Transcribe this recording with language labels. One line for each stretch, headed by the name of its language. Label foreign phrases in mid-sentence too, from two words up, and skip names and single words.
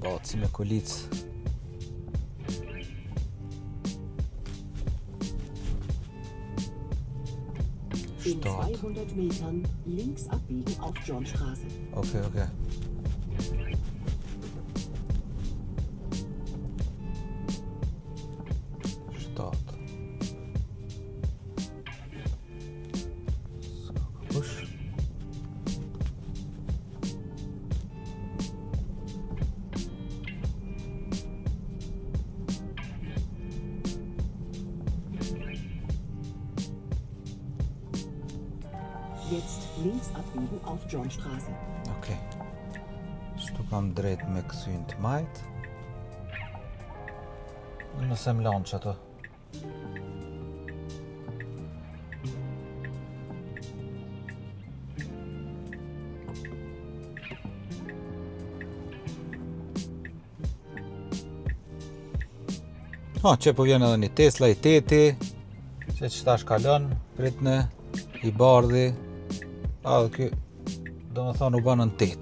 Albanian: si me kolicë.
German: In 200 Metern links abbiegen auf Johnstraße.
English: Okay. Start. Push.
German: Jetzt links abbiegen auf Johnstraße.
English: Okay.
Albanian: Shtu kam drejt me kthyn të majt. Nëse më lanë që ato. Që po vjen edhe një Tesla i 8, që tash kalon, pritne, i bardhi, dhe ky, do më thonë u banën 8.